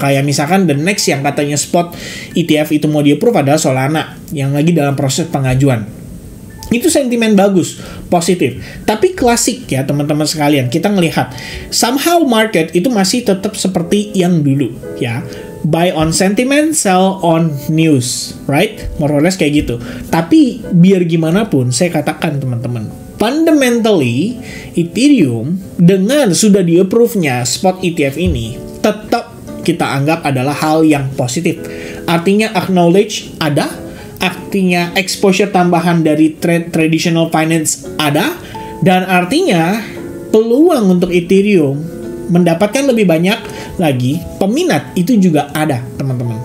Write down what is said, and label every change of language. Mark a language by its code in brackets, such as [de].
[id] Kayak misalkan [en] the next [id] yang katanya spot ETF itu mau di-approve adalah Solana, yang lagi dalam proses pengajuan. Itu sentimen bagus, positif. Tapi klasik ya teman-teman sekalian, kita ngelihat [en] somehow [id] market itu masih tetap seperti yang dulu ya. [en] Buy on sentiment, sell on news, right? More or less [id] kayak gitu. Tapi biar gimana pun, saya katakan teman-teman, fundamentally Ethereum dengan sudah di-approve-nya spot ETF ini tetap kita anggap adalah hal yang positif. Artinya acknowledge ada, artinya exposure tambahan dari traditional finance ada, dan artinya peluang untuk Ethereum mendapatkan lebih banyak lagi peminat itu juga ada teman-teman.